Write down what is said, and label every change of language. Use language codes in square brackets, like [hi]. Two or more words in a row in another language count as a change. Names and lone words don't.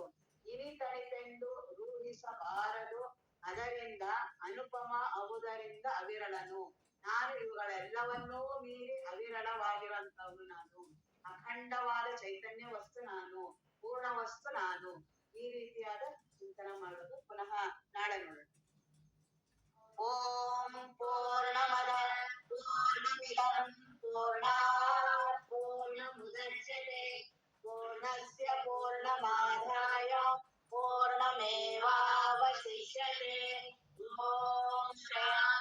[kn] ಇನಿತನಿತೆಂದು ರೂಢಿಸಬಾರದು, ಅದರಿಂದ ಅನುಪಮ ಅವುದರಿಂದ ಅವಿರಳನು. ನಾನು ಇವುಗಳೆಲ್ಲವನ್ನೂ ಮೀರಿ ಅವಿರಳವಾಗಿರುವಂತವನು ನಾನು. ಅಖಂಡವಾದ ಚೈತನ್ಯ ವಸ್ತು ನಾನು, ಪೂರ್ಣ ವಸ್ತು ನಾನು. ಈ ರೀತಿಯಾದ ಚಿಂತನೆ ಮಾಡೋದು. ಪುನಃ ನಾಳೆ ನೋಡೋಣ. [sa] ಓಂ ಪೂರ್ಣಮದ ಪೂರ್ಣಮಿದಂ ಪೂರ್ಣಾತ್ ಪೂರ್ಣಮುದಚ್ಯತೆ ಪೂರ್ಣಸ್ಯ ಪೂರ್ಣಮಾದಾಯ ಪೂರ್ಣಮೇವಾವಶಿಷ್ಯತೆ. ಓಂ